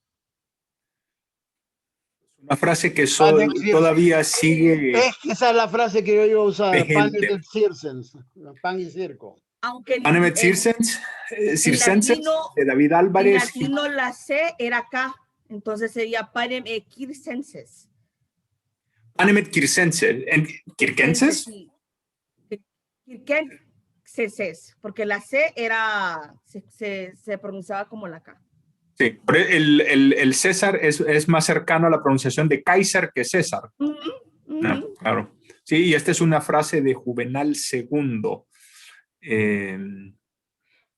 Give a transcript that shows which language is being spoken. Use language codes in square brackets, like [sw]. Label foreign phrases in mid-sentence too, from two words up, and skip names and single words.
[es] Una frase que todavía sigue. Esa es la frase que yo iba a usar, pan vigente. Pan y circo. Aunque [la] Panem circenses de David Álvarez. [es] En latino la C era K, entonces sería [la] Panem circenses. Panem circenses. ¿Circenses? Circenses, [es] porque la C era, se pronunciaba como la K. Sí, pero el César es más cercano a la pronunciación de Kaiser que César. No, claro. Sí, y esta es una frase de Juvenal II.